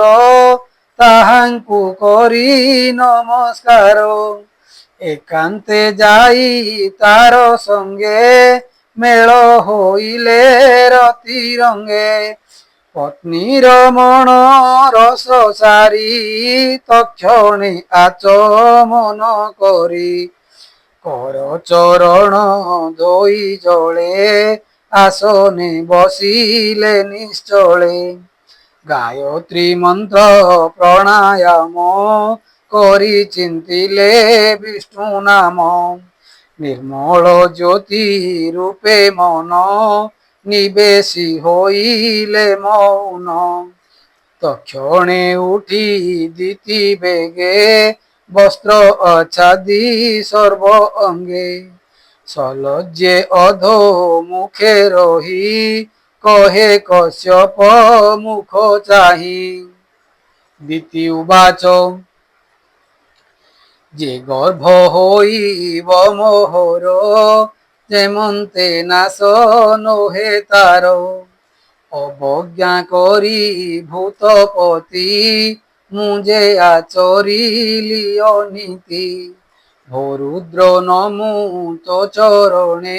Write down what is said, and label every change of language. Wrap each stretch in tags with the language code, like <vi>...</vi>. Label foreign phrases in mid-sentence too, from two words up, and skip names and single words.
<or>ତାହାଙ୍କୁ କରି ନମସ୍କାର ଏକାନ୍ତେ ଯାଇ ତାର ସଙ୍ଗେ ମେଳ ହୋଇଲେ ରତି ରଙ୍ଗେ ପତ୍ନୀ ରମଣ ରସ ସାରି ତକ୍ଷଣେ ଆଚମନ କରି କର ଚରଣ ଧୋଇ ଜଳେ ଆସନେ ବସିଲେ ନିଶ୍ଚଳେ ଗାୟତ୍ରୀ ମନ୍ତ୍ର ପ୍ରାଣାୟାମ କରି ଚିନ୍ତିଲେ ବିଷ୍ଣୁ ନାମ ନିର୍ମଳ ଜ୍ୟୋତି ରୂପେ ମନ ନିବେଶି ହୋଇଲେ ମୌନ ତକ୍ଷଣେ ଉଠି ଦିତି ବେଗେ ବସ୍ତ୍ର ଆଚ୍ଛାଦି ସର୍ବ ଅଙ୍ଗେ ସଲଜ୍ଜେ ଅଧୋ ମୁଖେ ରହି କହେ କଶ୍ୟପ ମୁଖ ଚାହି ଦିତି ଉବାଚ ଯେ ଗର୍ଭ ହୋଇବ ମୋହର ଯେମନ୍ତେ ନାଶ ନୋହେ ତାର ଅବଜ୍ଞା କରି ଭୂତପତି ମୁହିଁ ଆଚରିଲି ଅନୀତି ଭରୁଦ୍ର ନମୁ ତୋ ଚରଣେ</or>